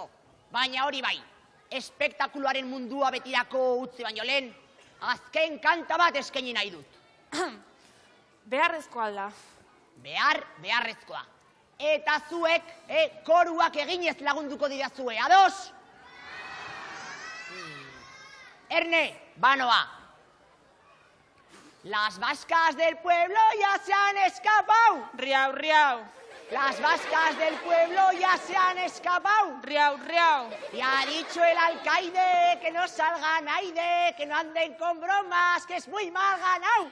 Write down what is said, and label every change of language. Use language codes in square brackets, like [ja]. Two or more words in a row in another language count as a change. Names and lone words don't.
[eu] Baina hori bai, espektakuluaren mundua betirako utzi baino lehen, azken kanta bat eskaini nahi dut. Beharrezkoa alda. Beharrezkoa. Eta zuek, koruak eginez lagunduko didazue, ados? Erne, banoa. [es] Las vascas del pueblo ya se han escapado. Riau. Las vascas del pueblo ya se han escapado. Riau. Y ha dicho el alcaide que no salga nadie, que no anden con bromas, que es muy mal ganado.